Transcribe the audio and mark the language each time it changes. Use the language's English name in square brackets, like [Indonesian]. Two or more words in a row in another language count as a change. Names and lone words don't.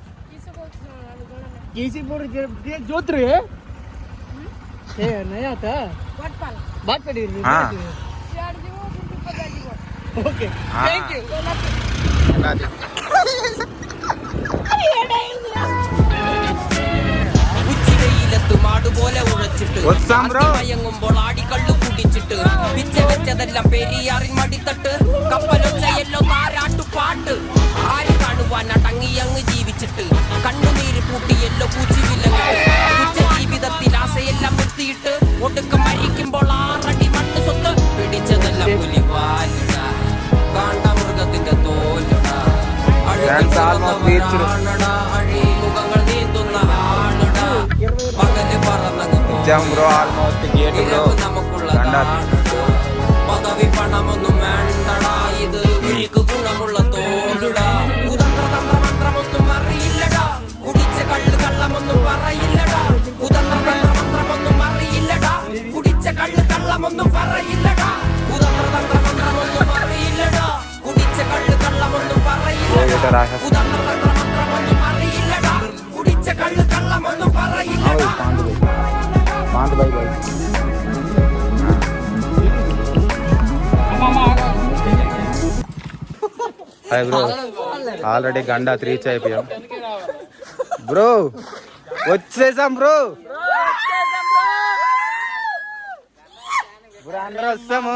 [English] కేసీపూర్ జ్యోతి నయా బాత్ పడి. okay, thank you. [Malayalam] ഉച്ചിവെയിലത്ത് മാടുപോലെ ഉഴച്ചിട്ട് മയങ്ങുമ്പോൾ ആടിക്കള്ളു കുടിച്ചിട്ട് പിച്ച വെച്ചതെല്ലാം പെരിയാറിൻ മടിത്തട്ട് കപ്പലൊച്ചയല്ലോ താരാട്ടുപാട്ട് ആര് കാണുവാൻ അടങ്ങിയങ്ങ് ജീവിച്ചിട്ട് കണ്ണുനീര് പൂട്ടിയല്ലോ പൂച്ചിവിലങ്ങിട്ട് ഉച്ച ജീവിതത്തിൽ ആശയെല്ലാം നിർത്തിയിട്ട് ഒടുക്കം മരിക്കുമ്പോൾ 6 അടി മണ്ണ് സ്വത്ത് പിടിച്ചതെല്ലാം പുലിവാലിട കാണ്ടാമൃഗത്തിന്റെ തോലിട അഴിമുഖങ്ങൾ നീന്തുന്ന ആളിട പകല് പറന്നങ്ങ് ബ്രോ. [English] almost gate bro. [Malayalam] നമുക്കുള്ള നീളമുള്ള തോടുടാ കുതന്ത്രതന്ത്രമന്ത്രമൊന്നും അറിയില്ലടാ കുടിച്ച കള്ള് കള്ളമൊന്നും പറയില്ലടാ കുതന്ത്രതന്ത്രമന്ത്രമൊന്നും അറിയില്ലടാ കുടിച്ച കള്ള് കള്ളമൊന്നും പറയില്ലടാ കുതന്ത്രതന്ത്രമന്ത്രമൊന്നും അറിയില്ലടാ കുടിച്ച കള്ള് കള്ളമൊന്നും പറയില്ലടാ കുതന്ത്രതന്ത്രമന്ത്രമൊന്നും അറിയില്ലടാ കുടിച്ച കള്ള് കള്ളമൊന്നും പറയില്ലടാ [English] hi bro, [Telugu] ఆల్రెడీ గండా రీచ్ అయిపోయాం బ్రో, వచ్చేసాం బ్రో. బ్రో అందరూ వస్తాము.